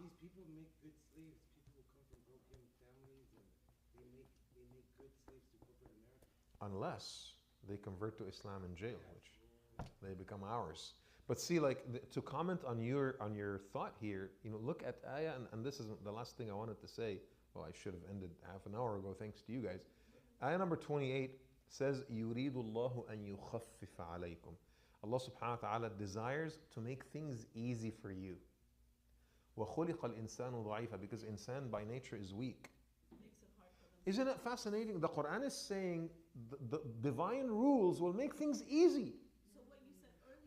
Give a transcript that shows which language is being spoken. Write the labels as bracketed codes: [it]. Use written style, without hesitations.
[en] These people make good slaves. People who come from broken families, and they make good slaves to corporate America. Unless they convert to Islam in jail, which they become ours. But see, like, to comment on your thought here, look at ayah, and this is the last thing I wanted to say. Well, I should have ended half an hour ago, thanks to you guys. Ayah number 28 says, [ar] يُرِيدُ اللَّهُ أَن يُخَفِّفَ عَلَيْكُمْ. [en] Allah subhanahu wa ta'ala desires to make things easy for you. [ar] وَخُلِقَ الْإِنسَانُ ضَعِيفًا, [en] because insan by nature is weak. makes it hard for them. Isn't it fascinating? The Quran is saying the divine rules will make things easy. So what you said earlier,